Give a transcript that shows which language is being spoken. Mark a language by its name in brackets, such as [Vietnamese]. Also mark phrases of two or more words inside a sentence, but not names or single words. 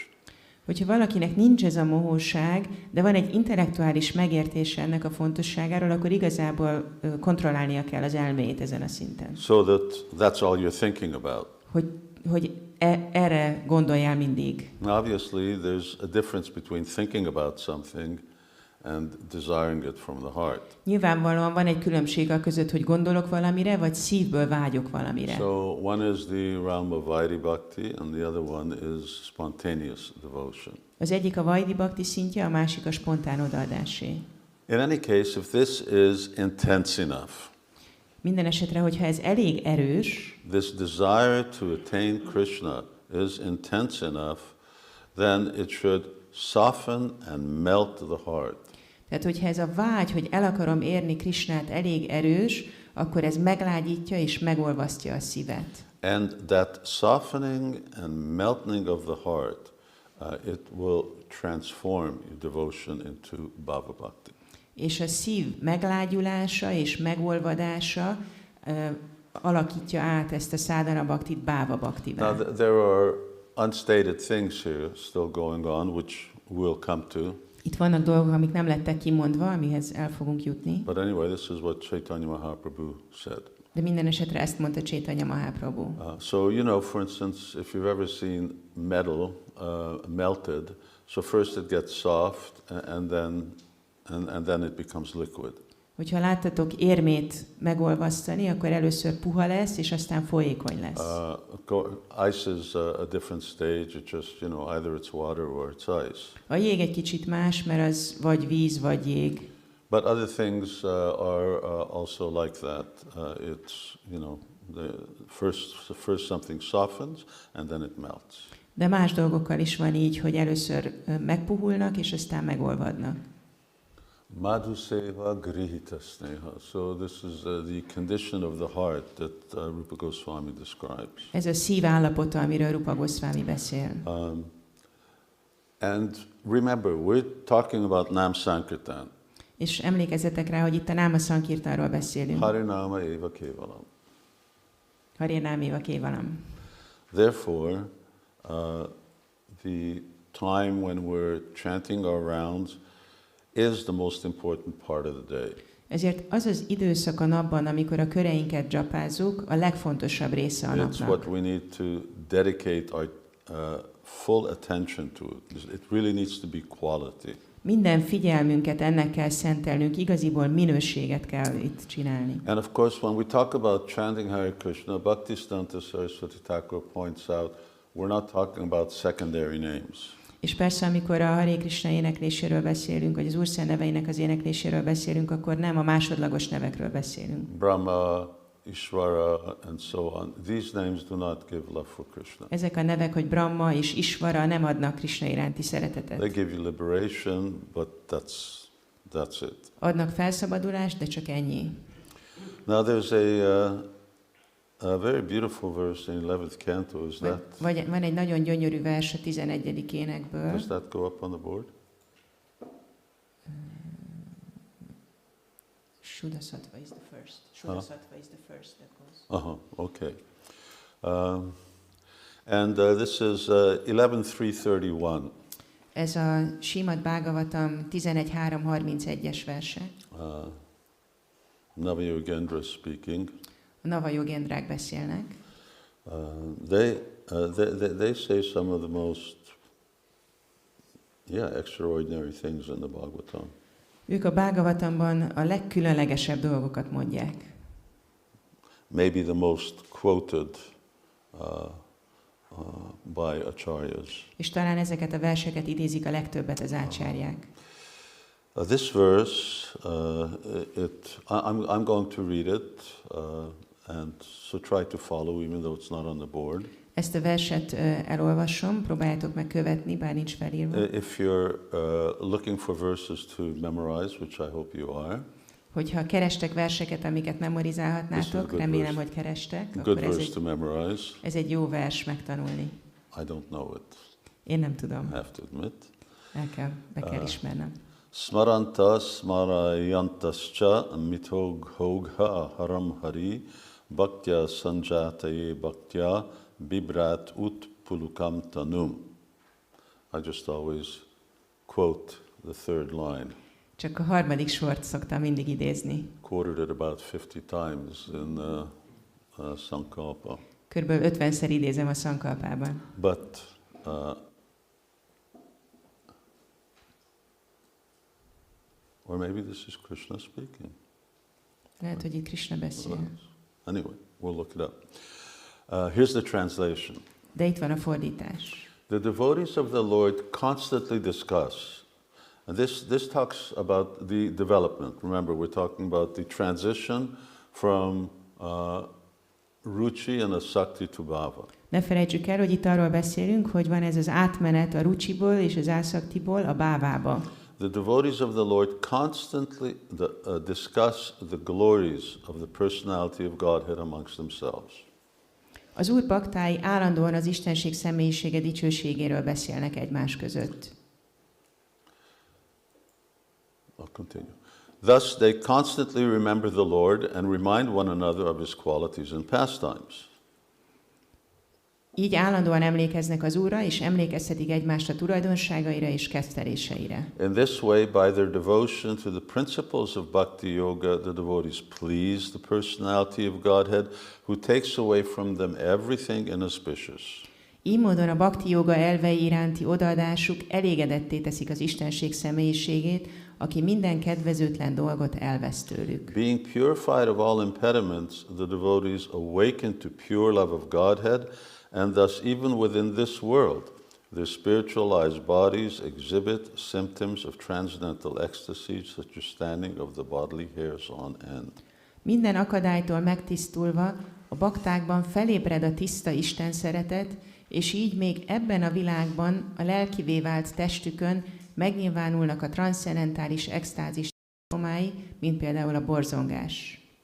[Hungarian] Hogyha valakinek nincs ez a mohóság, de van egy intellektuális megértése ennek a fontosságáról, akkor igazából kontrollálnia kell az elméjét ezen a szinten. [English] So that's all you're thinking about. [Hungarian] Hogy erre gondoljál mindig. [English] Obviously, there's a difference between thinking about something and desiring it from the heart. [Hungarian] Nyilvánvalóan van egy különbség a között, hogy gondolok valamire, vagy szívből vágyok valamire. [English] So one is the realm of [Sanskrit] Vaidhi Bhakti, [English] and the other one is spontaneous devotion. [Hungarian] Az egyik a [Sanskrit] Vaidhi Bhakti [Hungarian] szintje, a másik a spontán odaadásé. [English] In any case, if this is intense enough, [Hungarian] Minden esetre, hogyha ez elég erős, [English] this desire to attain Krishna is intense enough, then it should soften and melt the heart. [Hungarian] tehát hogyha ez a vágy, hogy el akarom érni Krisnát elég erős, akkor ez meglágyítja és megolvasztja a szívet. [English] And that softening and melting of the heart, it will transform your devotion into [Sanskrit] bhava bhakti. [Hungarian] És a szív meglágyulása és megolvadása alakítja át ezt a [Sanskrit] sadhana bhaktit bhava bhaktivá. [English] Now there are unstated things here still going on, which we'll come to. [Hungarian] Itt vannak dolgok, amik nem lettek kimondva, amihez el fogunk jutni. [English] But anyway, this is what Chaitanya Mahaprabhu said. [Hungarian] De minden esetre ezt mondta Chaitanya Mahaprabhu. [English] So, you know, for instance, if you've ever seen metal melted, so first it gets soft and then it becomes liquid. [Hungarian] Hogyha láttatok érmét megolvasztani, akkor először puha lesz, és aztán folyékony lesz. [English] Ice is a different stage. It just, you know, either it's water or it's ice. [Hungarian] A jég egy kicsit más, mert az vagy víz, vagy jég. [English] But other things are also like that. It's, you know, first something softens and then it melts. [Hungarian] De más dolgokkal is van így, hogy először megpuhulnak, és aztán megolvadnak. [Sanskrit] Madhuseva grihita sneha. [English] So this is the condition of the heart that Rupa Goswami describes. [Hungarian] Ez a szív állapota, amiről Rupa Goswami beszél. [English] And remember, we're talking about [Sanskrit] Nam Sankirtan. [Hungarian] És emlékezzetek rá, hogy itt a [Sanskrit] Náma Sankirtanról [Hungarian] beszélünk. [Sanskrit] Harinama eva kevalam. Harinama eva kevalam. [English] Therefore, the time when we're chanting our rounds is the most important part of the day. [Hungarian] Ezért az az időszak a napban, amikor a köreinket dzsapázzuk, a legfontosabb része a napnak. [English] It's what we need to dedicate our full attention to. It really needs to be quality. [Hungarian] Minden figyelmünket ennek kell szentelnünk, igaziból minőséget kell itt csinálni. [English] And of course, when we talk about chanting Hare Krishna, Bhaktisiddhanta Saraswati Thakur points out, we're not talking about secondary names. [Hungarian] És persze, amikor a Hare Krishna énekléséről beszélünk, vagy az Úrszent neveinek az énekléséről beszélünk, akkor nem a másodlagos nevekről beszélünk. [English] Brahma, Ishvara, and so on. These names do not give love for Krishna. [Hungarian] Ezek a nevek, hogy Brahma és Ishvara nem adnak Krishna iránti szeretetet. [English] They give you liberation, but that's it. [Hungarian] Adnak felszabadulást, de csak ennyi. [English] Now there's a very beautiful verse in 11th canto. Is that? [Hungarian] Van egy nagyon gyönyörű vers a 11. énekből. [English] Does that go up on the board? Shuddhasattva is the first. Shuddhasattva is the first that goes. Okay. And this is 11.331. [Hungarian] Ez a Srimad Bhagavatam 11.3.31-es verse. [English] Navayogendra speaking. [Hungarian] A Navayogendrák beszélnek. [English] They say some of the most extraordinary things in the Bhagavatam. [Hungarian] Ők a Bhagavatamban a legkülönlegesebb dolgokat mondják. [English] Maybe the most quoted by acharyas. [Hungarian] És talán ezeket a verseket idézik a legtöbbet az ácsáryák. [English] This verse, I'm going to read it, and so try to follow, even though it's not on the board. [Hungarian] Ezt a verset elolvasom, próbáljátok meg követni, bár nincs felírva. [English] If you're looking for verses to memorize, which I hope you are. [Hungarian] Hogyha kerestek verseket, amiket memorizálhatnátok, remélem, hogy kerestek, akkor ez egy jó vers megtanulni. [English] I don't know it. [Hungarian] Én nem tudom. [English] I have to admit. [Hungarian] Be kell ismernem. [Sanskrit] Smaranta smarayantascha mithogha haram hari bhaktya sanjataye bhaktya bibrat ut pulukam tanum. [English] I just always quote the third line. [Hungarian] Csak a harmadik sort szoktam mindig idézni. [English] Quoted it about 50 times in Sankalpa. [Hungarian] Körülbelül 50-szer idézem a Sankalpában. [English] But or maybe this is Krishna speaking. [Hungarian] Lehet, hogy itt Krishna beszél. [English] Anyway, we'll look it up. Here's the translation. [Hungarian] De itt van a fordítás. [English] The devotees of the Lord constantly discuss, and this talks about the development. Remember, we're talking about the transition from ruchi and asakti to bhava. [Hungarian] Ne felejtsük el, hogy itt arról beszélünk, hogy van ez az átmenet a ruchiból és az ásaktiból a bávába. [English] The devotees of the Lord constantly discuss the glories of the personality of Godhead amongst themselves. [Hungarian] Az Úr baktái állandóan az Istenség személyisége dicsőségéről beszélnek egymás között. [English] I'll continue. Thus they constantly remember the Lord and remind one another of his qualities and pastimes. [Hungarian] Így állandóan emlékeznek az Úrra, és emlékeztetik egymást a tulajdonságaira és ketteléseire. [English] In this way, by their devotion to the principles of bhakti yoga, the devotees please the personality of Godhead, who takes away from them everything inauspicious. [Hungarian] Így módon a bhakti joga elvei iránti odaadásuk elégedetté teszik az Istenség személyiségét, aki minden kedvezőtlen dolgot elvesz tőlük. [English] Being purified of all impediments, the devotees awaken to pure love of Godhead, and thus even within this world, their spiritualized bodies exhibit symptoms of transcendental ecstasy, such as standing of the bodily hairs on end. [Hungarian] Minden akadálytól megtisztulva, a baktákban felébred a tiszta Isten szeretet, és így még ebben a világban a lelkivé vált testükön megnyilvánulnak a transzcendentális extázis szimptomái, mint például a borzongás.